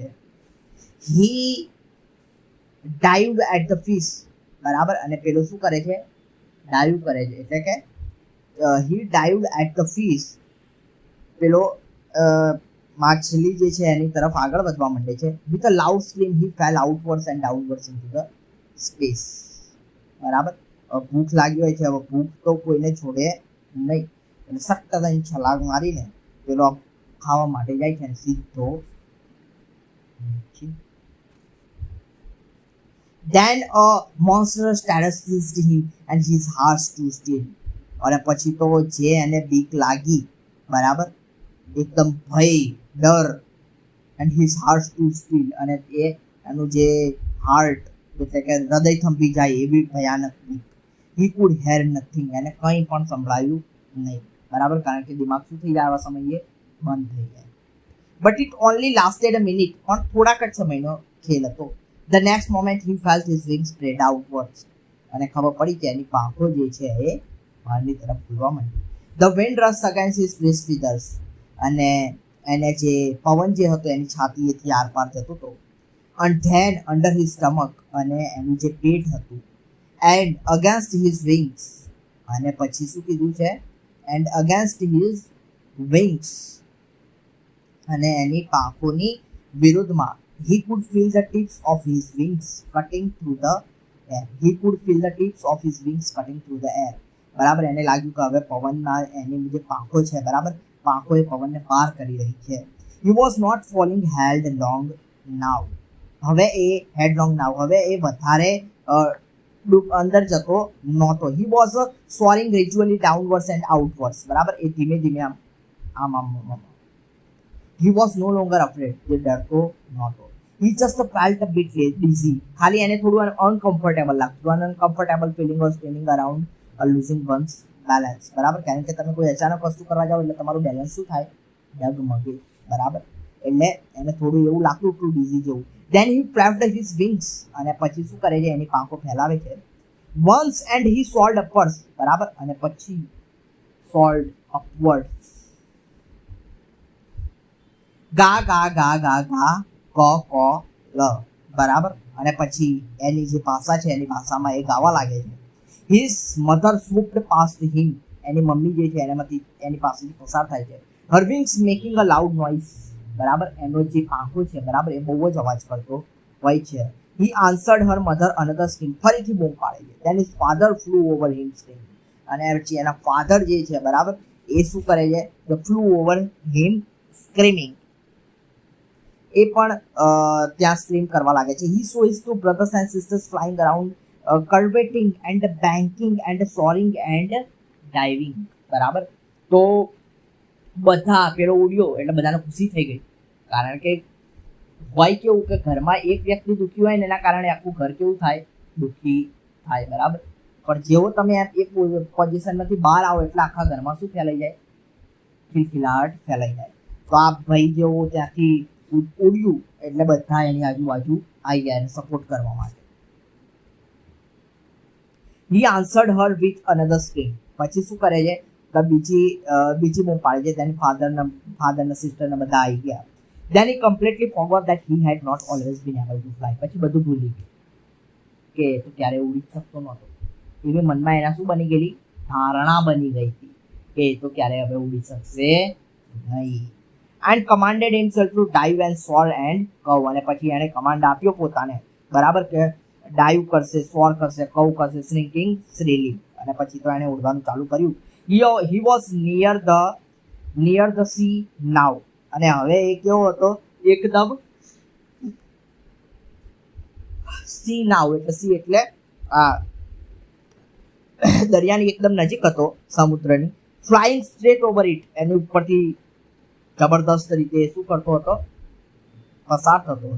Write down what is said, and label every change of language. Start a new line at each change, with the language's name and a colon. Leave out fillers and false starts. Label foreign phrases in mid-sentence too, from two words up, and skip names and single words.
English: he dived at the fish,
Gujarati: બરાબર, અને પેલો શું કરે છે, ડાઈવ કરે છે, એટલે કે
English: he dived at the fish,
Gujarati: પેલો માછલી જે છે એની તરફ આગળ વધવા માંડે છે.
English: with a loud scream he fell outwards and downwards into the space, બરાબર.
Gujarati: ભૂખ લાગી હોય છે, હવે ભૂખ તો કોઈને છોડે નહીં, એટલે સખ્ત થઈને છલાંગ મારીને પેલો ખાવા માટે જાય છે અને સીધો.
English: Then a monstrous terror seized him and his heart stood still.
Gujarati: અને પછી તો જે એને બીક લાગી, બરાબર, એકદમ ભય, ડર,
English: and his heart stood still,
Gujarati: અને એ એનું જે હાર્ટ એટલે કે હૃદય થંભી જાય એવી ભયાનક બીક.
English: He could hear nothing,
Gujarati: એને કંઈ પણ સંભળાયું નહીં, બરાબર, કારણ કે દિમાગ શું થઈ જાય આવા સમયે, બંધ થઈ જાય.
English: but it only lasted a minute,
Gujarati: પણ થોડાક જ સમયનો ખેલ હતો.
English: The next moment he felt his wings spread outwards,
Gujarati: અને ખબર પડી કે એની પાંખો જે છે એ બહારની તરફ ખુલવા માંડી.
English: The wind rushed against his wrist feathers,
Gujarati: અને એને જે પવન જે હતો એની છાતીએથી આરપાર જતો હતો.
English: And then under his stomach,
Gujarati: અને એનું જે પેટ હતું.
English: And against his wings,
Gujarati: અને પછી શું કીધું છે,
English: and against his wings,
Gujarati: અને એની પાંખોની વિરુદ્ધમાં.
English: He could feel the tips of his wings cutting through the air. He could feel the tips of his wings cutting through the air.
Gujarati: બરાબર, એને લાગ્યું કે હવે પવનના એની જે પાંખો છે, બરાબર, પાંખો એ પવનને પાર કરી રહી છે.
English: He was not falling headlong now.
Gujarati: હવે એ
English: headlong now,
Gujarati: હવે એ વધારે અંદર જતો નહોતો.
English: He was soaring gradually downwards and outwards,
Gujarati: બરાબર, એ ધીમે ધીમે આમ.
English: He was no longer afraid,
Gujarati: એ ડરતો નહોતો.
English: He just felt a bit dizzy,
Gujarati: ખાલી એને થોડું અનકમ્ફર્ટેબલ લાગતું.
English: uncomfortable feeling was spinning around, losing one's balance,
Gujarati: બરાબર, કારણ કે તમે કોઈ અચાનક વસ્તુ કરવા જાઓ એટલે તમારું બેલેન્સ શું થાય, ડગમગે, બરાબર, એટલે એને થોડું એવું લાગતું હતું ડીઝી જેવું.
English: Then he flapped his wings,
Gujarati: અને પછી શું કરે છે, એની પાંખો ફેલાવે છે.
English: Once and he soared upwards,
Gujarati: બરાબર, અને પછી
English: soared upwards. ગા ગા ગા ગા ગા ક ક લ,
Gujarati: બરાબર, અને પછી એની જે ભાષા છે એની ભાષામાં એ ગાવા લાગે છે.
English: His mother swooped past him,
Gujarati: એની મમ્મી જે છે એનામાંથી એની પાસેથી પસાર થાય છે.
English: Her wings making a loud noise,
Gujarati: બરાબર, એનો જે પાંખો છે, બરાબર, એ બહુ જ અવાજ કરતો હોય છે.
English: He answered her mother another scream,
Gujarati: ફરીથી બૂમ પાડે છે.
English: Then his father flew over him screaming,
Gujarati: અને પછી એના ફાધર જે છે, બરાબર, એ શું કરે છે,
English: flew over him screaming,
Gujarati: એ પણ ત્યાં સ્ક્રીમ કરવા લાગે છે.
English: He saw his two brothers and sisters flying around, curveting and banking and soaring and diving,
Gujarati: બરાબર, તો બધા પેલો ઉડ્યો એટલે બધાને ખુશી થઈ ગઈ, કારણ કે હોય કેવું કે ઘરમાં એક વ્યક્તિ દુઃખી હોય ને એના કારણે આખું ઘર કેવું થાય, દુઃખી થાય, બરાબર, પણ જેવો તમે એક પોઝિશનમાંથી બહાર આવો એટલે આખા ઘરમાં શું ફેલાઈ જાય, ખિલખિલાટ ફેલાઈ જાય. તો આ ભાઈ જેવો ત્યાંથી ઉડ્યું એટલે બધા એની આજુબાજુ આવી ગયા એને સપોર્ટ કરવા માટે.
English: He answered her with another scream,
Gujarati: પછી શું કરે છે, તો બીજી બૂમ પાડે છે. તેની ફાધરના સિસ્ટરને બધા આવી ગયા.
English: Then he completely forgot that he had not always been able to fly.
Gujarati: પછી બધું ભૂલી ગયું કે તો ક્યારે ઉડી શકતો નહોતો. એવી મનમાં એના શું બની ગયેલી, ધારણા બની ગઈ હતી કે તો ક્યારે હવે ઉડી શકશે નહીં.
English: And commanded himself to dive and soar and cow,
Gujarati: અને પછી એને કમાન્ડ આપ્યો પોતાને, બરાબર, કે ડાઈવ કરશે, સોર કરશે, કવ કરશે,
English: shrieking shrilly,
Gujarati: અને પછી તો એને ઉડવાનું ચાલુ કર્યું.
English: He was near the sea now,
Gujarati: અને હવે એ કેવો હતો, એકદમ
English: sea now,
Gujarati: એટલે સી એટલે દરિયાની એકદમ નજીક હતો, સમુદ્રની.
English: flying straight over it,
Gujarati: એની ઉપરથી જબરદસ્ત રીતે શું કરતો હતો, પસાર થતો હતો.